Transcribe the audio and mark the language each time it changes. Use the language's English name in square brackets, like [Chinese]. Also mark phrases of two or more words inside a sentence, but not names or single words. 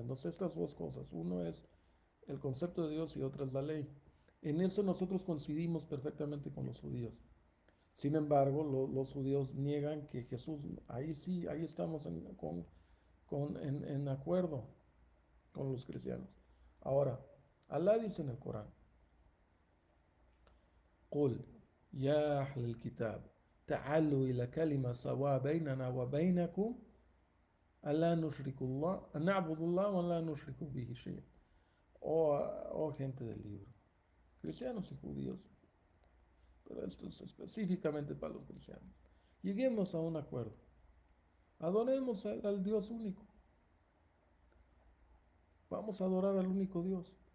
[Spanish] Entonces, estas dos cosas, uno es el concepto de Dios y otra es la ley. En eso nosotros coincidimos perfectamente con los judíos. Sin embargo, los judíos niegan que Jesús, ahí sí, ahí estamos en acuerdo con los cristianos. Ahora, Alá dice en el Corán, [Arabic] قل يا أهل الكتاب تعالوا إلى كلمة سواء بيننا وبينكم ألا نشرك الله أن نعبد الله ولا نشرك به شيئا. [Spanish] Oh gente del libro, cristianos y judíos, pero esto es específicamente para los cristianos. Lleguemos a un acuerdo. Adoremos al Dios único. Vamos a adorar al único Dios.